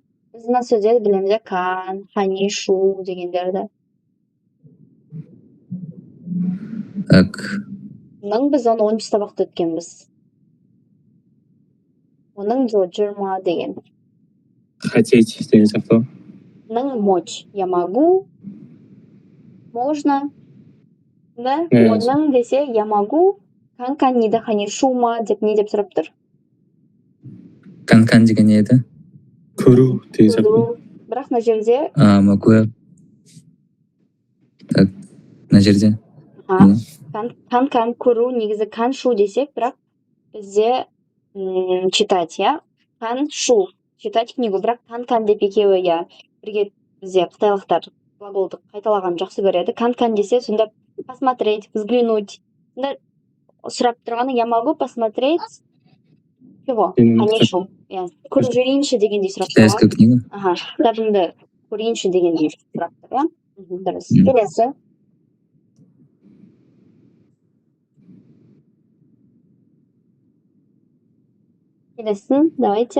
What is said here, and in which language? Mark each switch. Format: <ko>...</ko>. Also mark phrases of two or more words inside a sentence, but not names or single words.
<kk>Біз мына сөздерді білеміз, кан, хани, шу дегендерді. Так, Біз оны 10 сабақта өткенбіз. Оның жиырма деген. Хотеть деген сияқты.</kk> <ru>Мочь. Я могу. Можно. Да?</ru> <kk>Иә. Оның десе,</kk> <ru>я могу.</ru> <zh>看你的汉语书吗</zh> <kk>деп не деп сұрап тұр? кан деген не еді? Көру деген сияқты. Бірақ мына жерде</kk> <ru>Могу. Так,</ru> <kk>мына жерде. кан көру негізі</kk> <zh>看书</zh> <kk>десек, бірақ бізде читать, иә?</kk> <zh>看书.</zh> <ru>Читать книгу,</ru> <kk>бірақ кан деп екеуі, иә. Бірге бізде қытайлықтар глаголды қайталаған жақсы көреді. Кан десе, сонда</kk> <ru>посмотреть, взглянуть.</ru> <kk>Сонда сұрап тұрғаны,</kk> <ru>я могу посмотреть чего?</ru> <zh>汉语书.</zh> <kk>Көріп жүрейінші дегендей сұрап</kk> <ru>Китайская</ru> <kk>тұрған.</kk> <ru>книга?</ru> <kk>Аха, кітабыңды көрейінші дегендей сұрап тұр, иә? Дұрыс. Келесі. Келесін, давайте.</kk>